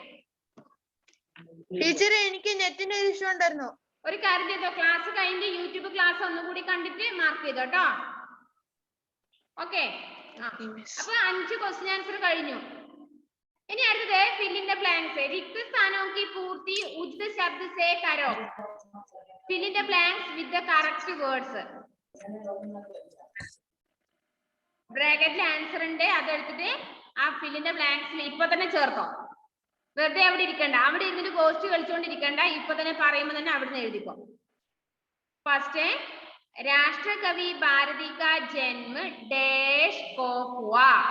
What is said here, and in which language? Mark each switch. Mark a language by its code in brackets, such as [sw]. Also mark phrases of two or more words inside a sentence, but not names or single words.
[ml] ടീച്ചറെ എനിക്ക് നെറ്റിന്റെ ഒരു ഇഷ്യൂ ഉണ്ടായിരുന്നു. ഒരു കാര്യം ചെയ്തോ, ക്ലാസ് കഴിഞ്ഞ് യൂട്യൂബ് ക്ലാസ് ഒന്നുകൂടി കണ്ടിട്ട് മാർക്ക് ചെയ്തോ കേട്ടോ. ഓക്കെ. അപ്പൊ 5 [en] question answer [ml] കഴിഞ്ഞു. ഇനി അടുത്തത് [en] fill in the blanks. [hi] रिक्त स्थानों की पूर्ति उचित शब्द से करो. [en] fill in the blanks with the correct words. [ml] ബ്രാക്കറ്റിൽ ആൻസർ ഉണ്ട്, അതെടുത്തിട്ട് ആ [en] fill in the blanks [ml] ഇപ്പൊ തന്നെ ചേർത്തോ. വെറുതെ അവിടെ ഇരിക്കണ്ട, അവിടെ ഇരുന്നിട്ട് ഗോസ്റ്റ് കളിച്ചുകൊണ്ടിരിക്കണ്ട. ഇപ്പൊ തന്നെ പറയുമ്പോ തന്നെ അവിടുന്ന് എഴുതിക്കോ. ഫസ്റ്റ് [hi] राष्ट्रकवि भारती का जन्म डैश को हुआ.